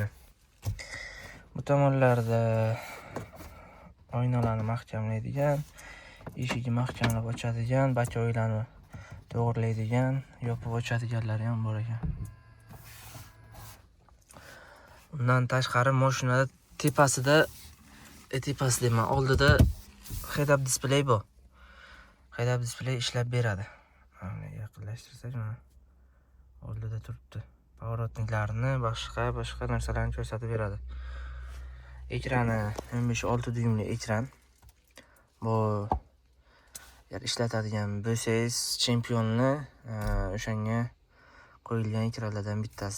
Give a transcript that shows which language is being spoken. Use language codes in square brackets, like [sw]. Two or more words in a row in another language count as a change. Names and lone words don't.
[uz] Bu tomonlarda oynalarni mahkamlaydigan, eshigi mahkamlab ochadigan, bachoylarni to'g'irlaydigan, yopib ochadiganlari ham bor ekan. Undan tashqari mashinada tepasida, oldida [en] head-up display [uz] bor. [en] Head-up display [uz] ishlab beradi. Mana yaqinlashtirsak, mana oldida turibdi. Pavorotniklarini, boshqa narsalarni ko'rsatib beradi. Ekrani 15.6 dyumli ekran. Bu ishlatadigan bo'lsangiz, Champion'ni o'shanga qo'yilgan ekranlardan bittasi.